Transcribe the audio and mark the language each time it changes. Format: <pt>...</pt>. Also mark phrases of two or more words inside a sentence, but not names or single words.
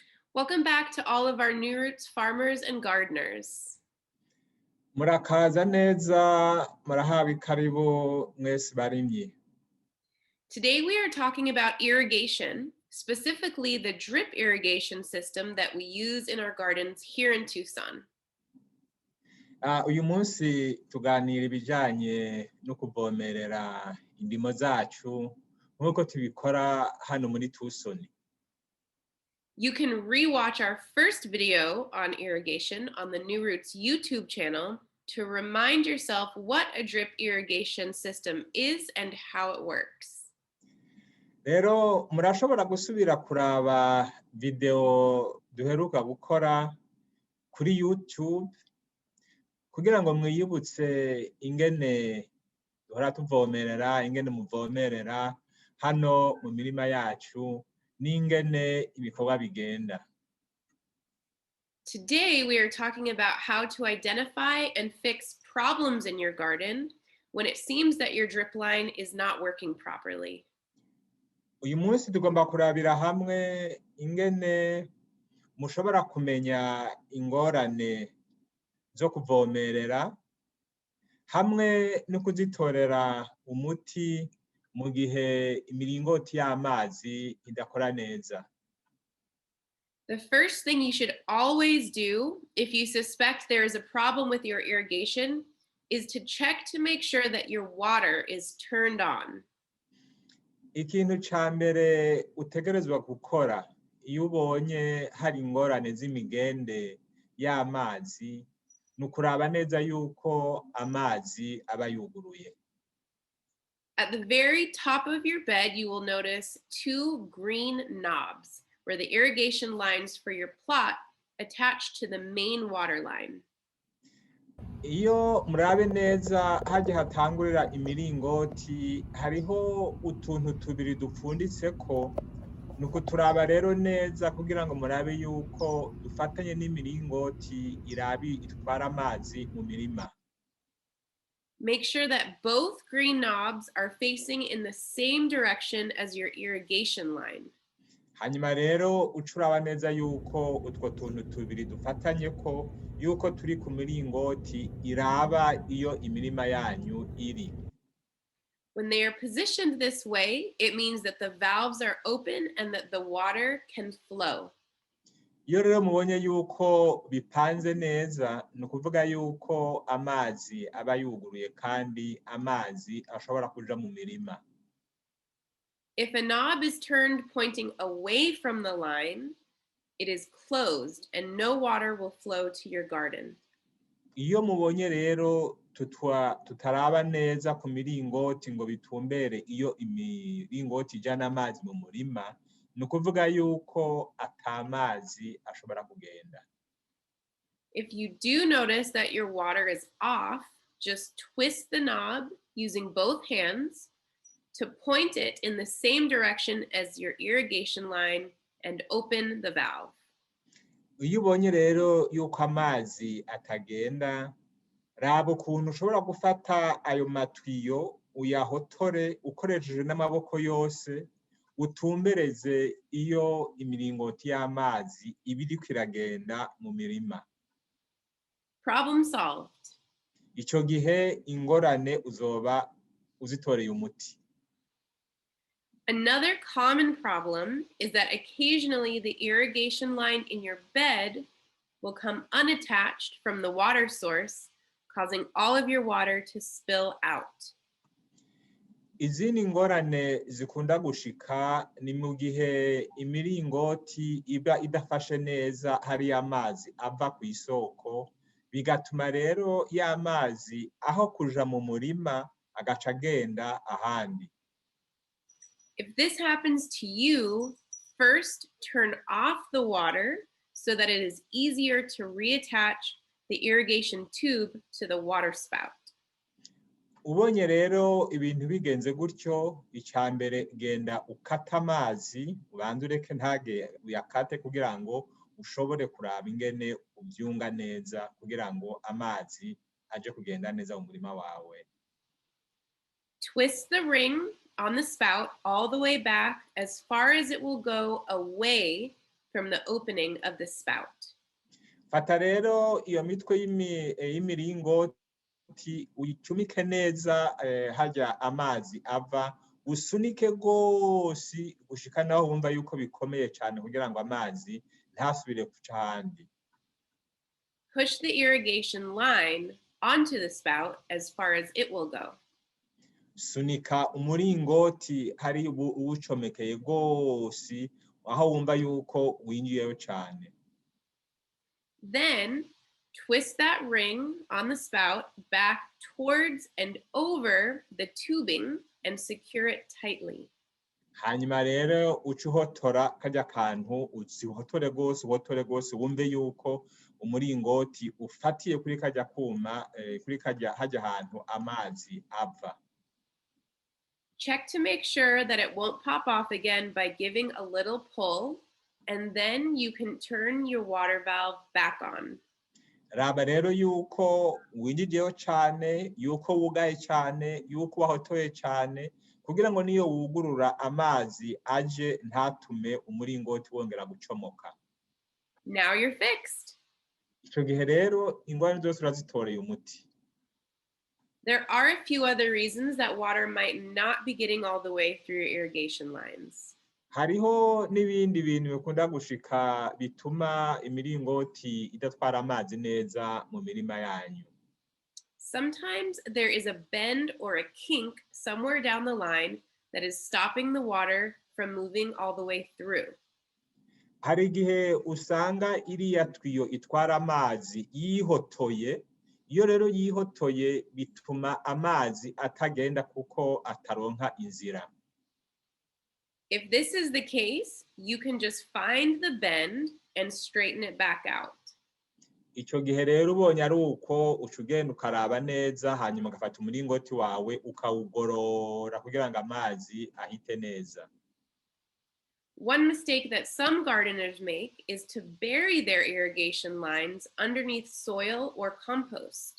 <en>Welcome back to all of our New Roots farmers and gardeners.</en> <rn>Murakaza neza murahawe karibu mwese barimyi.</rn> <en>Today we are talking about irrigation, specifically the drip irrigation system that we use in our gardens here in Tucson.</en> <rn>Uyu munsi tuganira ibijanye no kuvomerera indimo zacu nk'uko tubikora hano muri Tucson.</rn> <en>You can rewatch our first video on irrigation on the New Roots YouTube channel to remind yourself what a drip irrigation system is and how it works.</en> <rn>Rero murashobora gusubira kuraba video duheruka gukora kuri YouTube kugira ngo mwiyibutse ingene duhora tuvomerera, ingene muvomerera hano mu mirima yacu n'ingene ibikorwa bigenda.</rn> <en>Today we are talking about how to identify and fix problems in your garden when it seems that your drip line is not working properly.</en> <rn>Uyu munsi tugomba kurabira hamwe ingene mushobora kumenya ingorane zo kuvomerera hamwe no kuzitorera umuti mu gihe imiringoti y'amazi idakora neza.</rn> <en>The first thing you should always do if you suspect there is a problem with your irrigation is to check to make sure that your water is turned on.</en> <rn>Ikintu ca mbere utegerezwa gukora iyo ubonye hari ingorane z'imigende y'amazi ni ukuraba neza yuko amazi aba yuguruye.</rn> <en>At the very top of your bed, you will notice two green knobs where the irrigation lines for your plot attach to the main water line.</en> <rn>Iyo murabe neza haje hatangurira imiringoti hariho utuntu tubiri dupfunditseko nuko turaba rero neza kugira ngo murabe yuko dufatanye n'imiringoti irabi itwara amazi mu mirima.</rn> <en>Make sure that both green knobs are facing in the same direction as your irrigation line.</en> <rn>Hanyuma rero ucuraba neza yuko utwo tuntu tubiri dufatanye ko yuko turi ku miringoti iraba iyo imirima yanyu iri.</rn> <en>When they are positioned this way, it means that the valves are open and that the water can flow.</en> <rn>Iyo rero mubonye yuko bipanze neza ni ukuvuga yuko amazi aba yuguruye kandi amazi ashobora kuja mu mirima.</rn> <en>If a knob is turned pointing away from the line, it is closed and no water will flow to your garden.</en> <rn>Iyo mubonye rero tutaraba neza ku miringoti ngo bitumbere iyo imiringoti ijana amazi mu murima ni ukuvuga yuko atamazi ashobora kugenda.</rn> <en>If you do notice that your water is off, just twist the knob using both hands to point it in the same direction as your irrigation line and open the valve.</en> <rn>Iyo ubonye rero yuko amazi atagenda, raba ukuntu ushobora gufata ayo matwiyo uyahotore ukoresheje n'amaboko yose utumbereze iyo imiringoti y'amazi ibiriko iragenda mu mirima.</rn> <en>Problem solved.</en> <rn>Ico gihe ingorane uzoba uzitoreye umuti.</rn> <en>Another common problem is that occasionally the irrigation line in your bed will come unattached from the water source, causing all of your water to spill out.</en> <rn>Izindi ngorane zikunda gushika ni mu gihe imiringoti iba idafashe neza hari amazi ava ku isoko bigatuma rero y'amazi aho kuja mu murima agaca agenda ahandi.</rn> <en>If this happens to you, first turn off the water so that it is easier to reattach the irrigation tube to the water spout.</en> <rn>Ubonye rero ibintu bigenze gutyo, icambere genda ukata amazi, ubanze ureke ntage uyakate kugira ngo ushobore kuraba ingene ubyunga neza kugira ngo amazi aje kugenda neza mu murima wawe.</rn> <en>Twist the ring on the spout all the way back as far as it will go away from the opening of the spout.</en> <rn>Fata rero iyo mitwe y'imiringoti uyicumike neza hajya amazi ava, usunike rwose gushika naho wumva yuko bikomeye cyane kugira ngo amazi ntasubire kuca ahandi.</rn> <en>Push the irrigation line onto the spout as far as it will go.</en> <rn>Sunika umuringoti hari uwucomekeye rwose aho wumva yuko winjiyeyo cyane.</rn> <en>Then twist that ring on the spout back towards and over the tubing and secure it tightly.</en> <rn>Hanyuma rero uca uhotora kajya kantu uhotore rwose wumve yuko umuringoti ufatiye kuri kajya kuma kuri hajya ahantu amazi ava.</rn> <en>Check to make sure that it won't pop off again by giving a little pull, and then you can turn your water valve back on.</en> <rn>Raba rero yuko winjijeho cyane, yuko wugaye cyane, yuko wahotoye cyane, kugira ngo niyo wugurura amazi aje ntatume umuringoti wongera gucomoka.</rn> <en>Now you're fixed.</en> <rn>Ico gihe rero ingorane zose urazitoreye umuti.</rn> <en>There are a few other reasons that water might not be getting all the way through your irrigation lines.</en> <rn>Hariho n'ibindi bintu bikunda gushika bituma imiringoti idatwara amazi neza mu mirima yanyu.</rn> <en>Sometimes there is a bend or a kink somewhere down the line that is stopping the water from moving all the way through.</en> <rn>Hari igihe usanga iriya twiyo itwara amazi yihotoye, iyo rero yihotoye bituma amazi atagenda kuko ataronka inzira.</rn> <en>If this is the case, you can just find the bend and straighten it back out.</en> <rn>Ico gihe rero ubonye ari uko uca ugenda ukaraba neza hanyuma ugafata umuringoti wawe ukawugorora kugira ngo amazi ahite neza.</rn> <en>One mistake that some gardeners make is to bury their irrigation lines underneath soil or compost.</en>